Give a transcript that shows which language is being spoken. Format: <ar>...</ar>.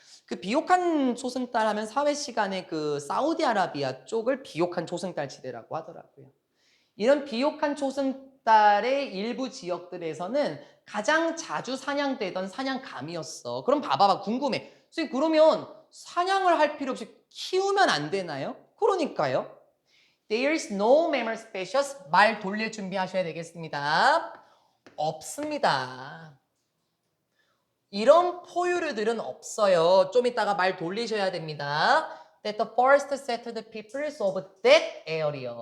<ko>그 비옥한 초승달 하면 사회 시간에 그 사우디아라비아 쪽을 비옥한 초승달 지대라고 하더라고요. 이런 비옥한 초승달의 일부 지역들에서는 가장 자주 사냥되던 사냥감이었어. 그럼 봐봐봐. 궁금해. 선생님 그러면 사냥을 할 필요 없이 키우면 안 되나요? 그러니까요.</ko> <en>There's no mammal species.</en> <ko>말 돌릴 준비하셔야 되겠습니다. 없습니다. 이런 포유류들은 없어요. 좀 이따가 말 돌리셔야 됩니다.</ko> <en>That the first settled peoples of that area.</en>